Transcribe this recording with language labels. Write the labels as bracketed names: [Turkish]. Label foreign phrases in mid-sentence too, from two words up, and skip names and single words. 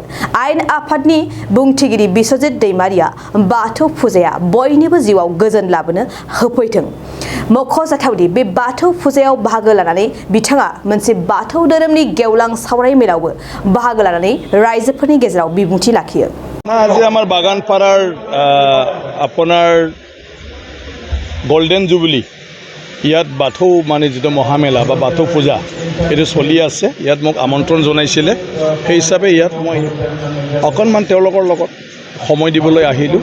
[Bodo] आयेन आफादनि बुंथिगिरि बिस्वजित दैमारिया बाथौ फुजाया बयनिबो जिउआव गोजोन लाबोनो होफैथों। मख'जाथावदि बे बाथौ फुजायाव बाहागो लानानै बिथाङा मोनसे बाथौ धोरोमनि गेवलां सावराय मेलावबो बाहागो लानानै रायजोफोरनि गेजेराव बिबुंथि लाखियो। [Assamese] আজি আমাৰ বাগানপাৰাৰ আপোনাৰ [English] golden jubilee [Assamese] ইয়াত বাথৌ মানে যিটো মহামেলা বা বাথৌ পূজা এইটো চলি আছে। ইয়াত মোক আমন্ত্ৰণ জনাইছিলে, সেই হিচাপে ইয়াত মই অকণমান তেওঁলোকৰ লগত সময় দিবলৈ আহিলোঁ।